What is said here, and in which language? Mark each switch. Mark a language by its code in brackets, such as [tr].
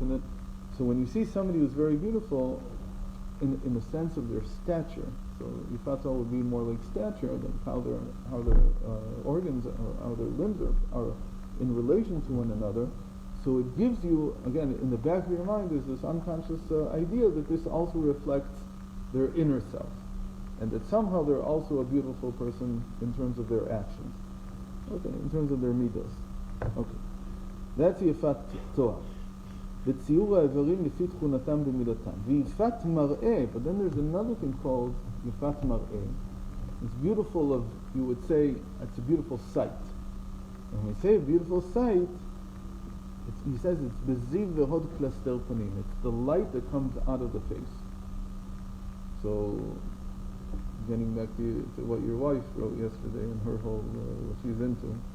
[en] And so when you see somebody who's very beautiful, in the sense of their stature, so Yifat would be more like stature than how their organs or how their limbs are in relation to one another. So it gives you, again, in the back of your mind, there's this unconscious idea that this also reflects their inner self, and that somehow they're also a beautiful person in terms of their actions. Okay, in terms of their midos. Okay, that's Yifat Torah. [he] בציור האיברים לפי תכונתם במידתם. ויפת מראה, [en] but then there's another thing called [he] יפת מראה. [en] It's beautiful of, you would say, it's a beautiful sight. And when we say a beautiful sight, he says it's beziv v'hod klaster panim. It's the light that comes out of the face. So, getting back to what your wife wrote yesterday and her whole, what she's into.